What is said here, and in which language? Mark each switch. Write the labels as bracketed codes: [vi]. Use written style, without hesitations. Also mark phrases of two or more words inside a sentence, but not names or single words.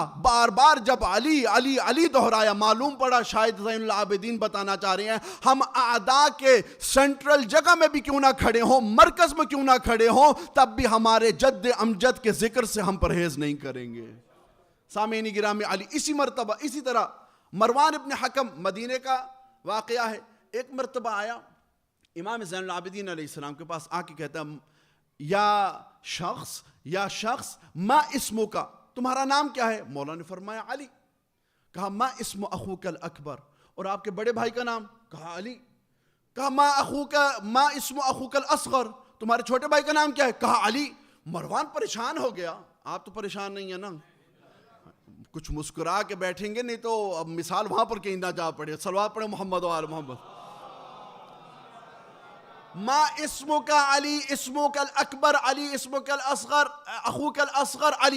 [ur] بار بار جب علی علی علی دہرایا، معلوم پڑا شاید زین العابدین بتانا چاہ رہے ہیں ہم اعداء کے سینٹرل جگہ میں بھی کیوں نہ کھڑے ہوں، مرکز میں کیوں نہ کھڑے ہوں، تب بھی ہمارے جد امجد کے ذکر سے ہم پرہیز نہیں کریں گے. سامعین گرامی، علی. اسی مرتبہ اسی طرح مروان ابن حکم، مدینے کا واقعہ ہے. ایک مرتبہ آیا امام زین العابدین علیہ السلام کے پاس، آ کے کہتا ہے [ar] یا شخص ما اسمو کا، [ur] تمہارا نام کیا ہے؟ مولا نے فرمایا علی. کہا [ar] ما اسم اخوک الاکبر، [ur] اور آپ کے بڑے بھائی کا نام؟ کہا علی. [ar] کہا ما اسم اخوک الاصغر، [ur] تمہارے چھوٹے بھائی کا نام کیا ہے؟ کہا علی. مروان پریشان ہو گیا. آپ تو پریشان نہیں ہیں نا؟ کچھ مسکرا کے بیٹھیں گے، نہیں تو اب مثال وہاں پر کہیں نہ جا پڑے. صلوات پڑھے محمد و آل محمد. [ar] ما اسمک علی اسمک الاکبر علی اسمک الاصغر اخوک الاصغر علی.